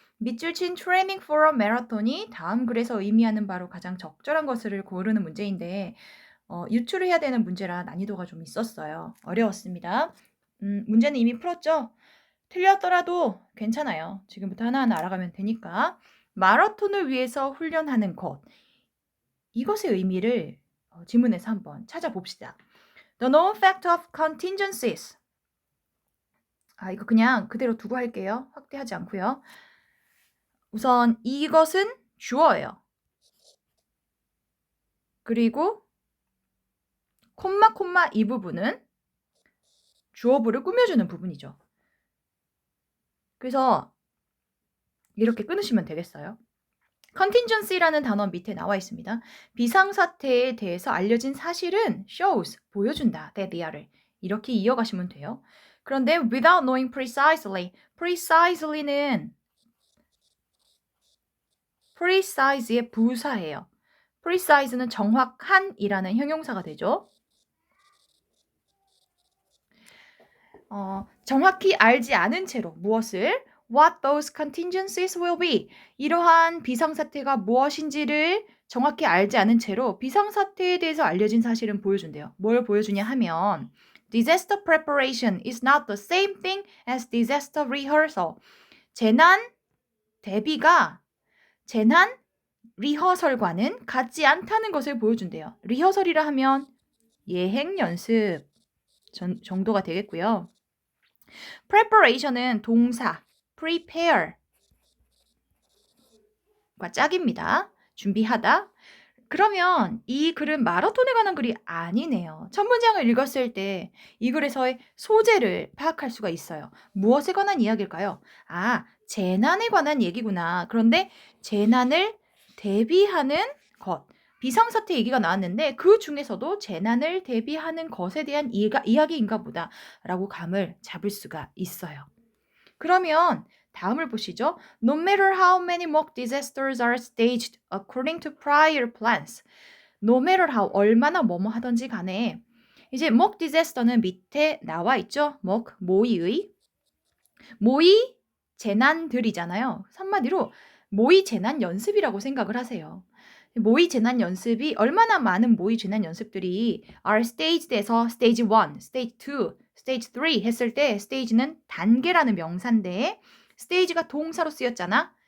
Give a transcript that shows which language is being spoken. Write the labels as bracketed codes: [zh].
[ko] 밑줄 친 트레이닝 포러 매라톤이 다음 글에서 의미하는 바로 가장 적절한 것을 고르는 문제인데 유추를 해야 되는 문제라 난이도가 좀 있었어요. 어려웠습니다. 문제는 이미 풀었죠? 틀렸더라도 괜찮아요. 지금부터 하나하나 알아가면 되니까. 마라톤을 위해서 훈련하는 것. 이것의 의미를 지문에서 한번 찾아봅시다. [en] The known fact of contingencies. [ko] 이거 그냥 그대로 두고 할게요. 확대하지 않고요. 우선 이것은 주어예요. 그리고 콤마 이 부분은 주어부를 꾸며주는 부분이죠. 그래서 이렇게 끊으시면 되겠어요. contingency라는 단어 밑에 나와 있습니다. 비상사태에 대해서 알려진 사실은 shows, 보여준다, that there를. 이렇게 이어가시면 돼요. 그런데 [en] without knowing precisely, [ko] precisely는 precise의 부사예요. precise는 정확한이라는 형용사가 되죠. 정확히 알지 않은 채로 무엇을 [en] what those contingencies will be [ko] 이러한 비상사태가 무엇인지를 정확히 알지 않은 채로 비상사태에 대해서 알려진 사실은 보여준대요. 뭘 보여주냐 하면 [en] disaster preparation is not the same thing as disaster rehearsal. [ko] 재난 대비가 재난 리허설과는 같지 않다는 것을 보여준대요. 리허설이라 하면 예행 연습 정도가 되겠고요. preparation은 동사 prepare과 짝입니다. 준비하다. 그러면 이 글은 마라톤에 관한 글이 아니네요. 첫 문장을 읽었을 때 이 글에서의 소재를 파악할 수가 있어요. 무엇에 관한 이야기일까요? 재난에 관한 얘기구나. 그런데 재난을 대비하는 것. 비상사태 얘기가 나왔는데 그 중에서도 재난을 대비하는 것에 대한 이야기인가 보다 라고 감을 잡을 수가 있어요. 그러면 다음을 보시죠. [en] No matter how many mock disasters are staged according to prior plans. No matter how, [ko] 얼마나 뭐뭐 하던지 간에 이제 mock disaster는 밑에 나와 있죠. mock, 모의의. 모의 재난들이잖아요. 한마디로 모의 재난 연습이라고 생각을 하세요. 모의 재난 연습이 얼마나 많은 모의 재난 연습들이 [en] are staged [ko] 에서 stage 1, stage 2, stage 3 했을 때 stage는 단계라는 명사인데 stage가 동사로 쓰였잖아.